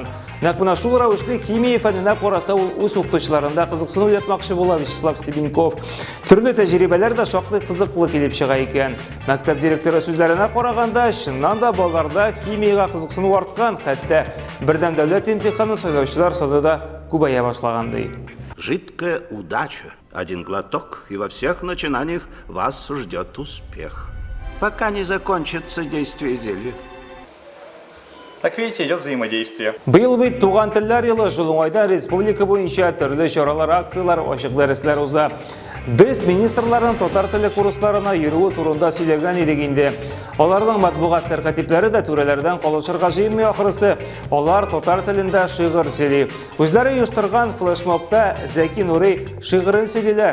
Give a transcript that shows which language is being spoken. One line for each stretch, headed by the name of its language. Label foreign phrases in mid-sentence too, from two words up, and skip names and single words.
Tatar: Нәкъ менә шул рәвешле химия фәненә карата ул үз укытучыларында кызыксыну уятмакчы була Вячеслав Стебеньков. Төрле тәҗрибәләр дә шактый кызыклы килеп чыга икән. Мәктәп директоры сүзләренә караганда, чыннан да балаларда химияга кызыксыну арткан, хәтта бердән дәүләт имтиханын сайлаучылар саны да күбәя башлагандай.
Russian: Жидкая удача. Один глоток, и во всех начинаниях вас ждет успех. Пока не закончится действие зелья. Так видите, идет взаимодействие.
Tatar: Быел бит туган телләр елы Җылуңайда республика буенча төрле чаралар, акциялар, ачык дәресләр уза. Без министрларның татар теле курсларына йөрүе турында сөйләгән идек инде. Аларның матбугат сәркәтипләре дә түрәләрдән калышырга җыенмый ахрысы. Алар татар телендә шигырь сөйли. Үзләре оештырган флешмобта Зәки Нурый шигырен сөйлиләр.